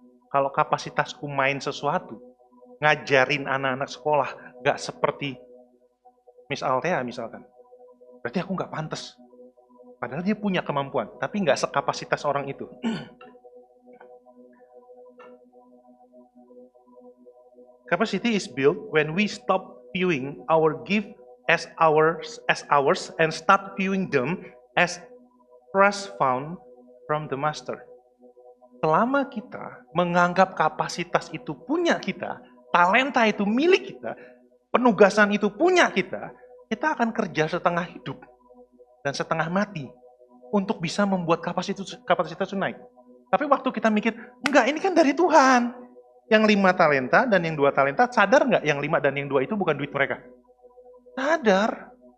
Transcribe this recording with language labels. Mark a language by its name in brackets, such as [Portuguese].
[Indonesian] Kalau kapasitasku main sesuatu, ngajarin anak-anak sekolah nggak seperti Miss Althea misalkan, berarti aku nggak pantas. Padahal dia punya kemampuan, tapi nggak sekapasitas orang itu. [English] Capacity is built when we stop viewing our gift as ours and start viewing them as trust found from the master. [Indonesian] Selama kita menganggap kapasitas itu punya kita, talenta itu milik kita, penugasan itu punya kita akan kerja setengah hidup dan setengah mati untuk bisa membuat kapasitas itu naik. Tapi waktu kita mikir, enggak, ini kan dari Tuhan. Yang 5 talenta dan yang 2 talenta, sadar nggak yang 5 dan yang 2 itu bukan duit mereka? Sadar.